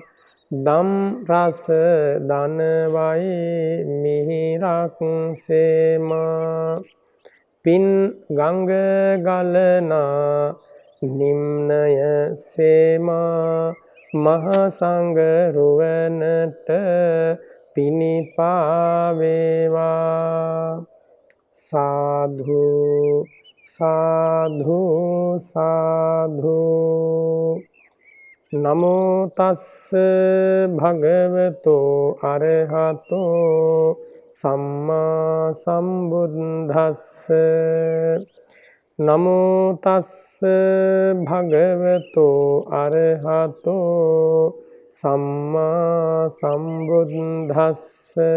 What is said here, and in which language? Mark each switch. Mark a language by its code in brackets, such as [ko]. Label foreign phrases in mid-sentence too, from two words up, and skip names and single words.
[si] දම් රස දනවයි මිහිරක් සේමා පින් ගංග ගලනා නිම්නය සේමා මහසංඝ රුවනට පිනිපා වේවා සාධු [pi] සාධු සාධු නමෝ තස්ස භගවතෝ අරහතෝ සම්මා සම්බුද්දස්ස නමෝ තස්ස භගවතෝ අරහතෝ සම්මා සම්බුද්දස්ස